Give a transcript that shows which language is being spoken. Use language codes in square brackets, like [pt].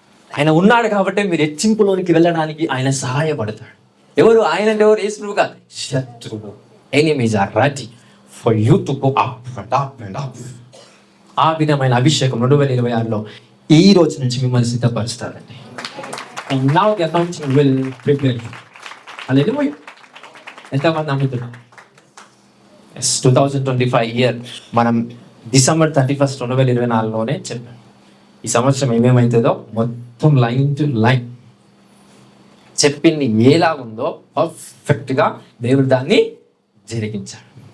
[te] ఆయన ఉన్నాడు కాబట్టి మీరు హెచ్చింపులోనికి వెళ్ళడానికి ఆయన సహాయపడతాడు. ఎవరు? ఆయన ఎవరు? యేసు కాదు, శత్రువు. [en] Enemies are ready for you to go up and up and up. [te] ఆ విధమైన అభిషేకం 2026లో ఈ రోజు నుంచి మిమ్మల్ని సిద్ధపరుస్తారండి. [en] And now the anointing will prepare you. [te] హల్లెలూయా. ఎంతమంది నమ్ముతున్నారు? 2025 ఇయర్ మనం December 31, 2024లోనే చెప్పాం. ఈ సంవత్సరం ఏమేమవుతుందో మొత్తం [en] line to line [te] చెప్పింది ఎలా ఉందో పర్ఫెక్ట్గా దేవుడు దాన్ని జరిగించాడు.